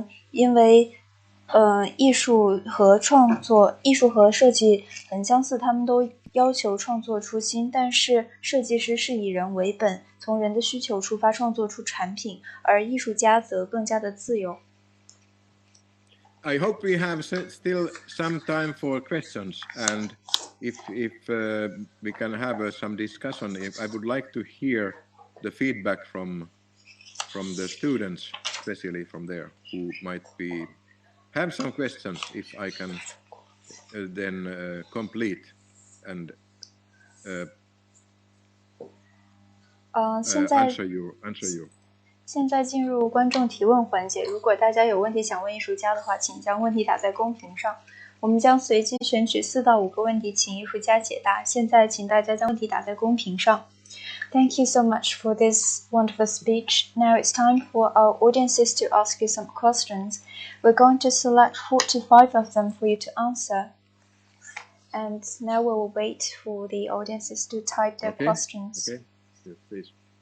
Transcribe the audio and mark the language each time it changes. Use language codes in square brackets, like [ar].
[zh] 因为艺术和设计很相似，他们都要求创作初心，但是设计师是以人为本，从人的需求出发创作出产品，而艺术家则更加的自由。 [en] I hope we have still some time for questions, and if we can have some discussion. I would like to hear the feedback from the students, especially from there, who might have some questions. If I can then complete and answer you. [zh] 现在进入观众提问环节。如果大家有问题想问艺术家的话，请将问题打在公屏上，我们将随机选取4到5个问题，请艺术家解答。现在请大家将问题打在公屏上。 [en] Thank you so much for this wonderful speech. Now it's time for our audiences to ask you some questions. We're going to select 4 to 5 of them for you to answer. And now we will wait for the audiences to type their questions. Okay, yes, please.